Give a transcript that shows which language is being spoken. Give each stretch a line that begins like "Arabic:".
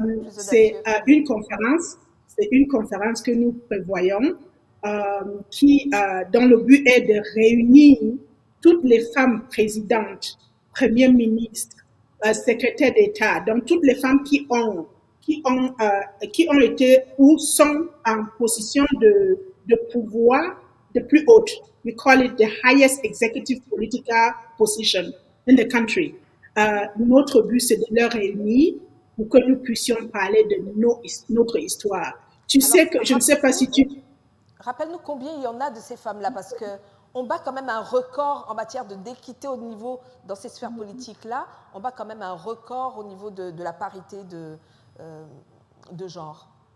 French: C'est une conférence que nous prévoyons dont le but est de réunir toutes les femmes présidentes, premières ministres, secrétaires d'État, donc toutes les femmes qui ont été ou sont en position de pouvoir the plus haute.
English: We call it the highest executive political position in the country.
French: Notre but, c'est de les réunir pour que nous puissions parler de notre histoire. Tu sais que, je ne sais pas si tu... Rappelle-nous combien il y en a de ces femmes-là, parce qu'on bat quand même un record en matière d'équité au niveau, dans ces sphères politiques-là, on bat quand même un record au niveau de la parité de genre.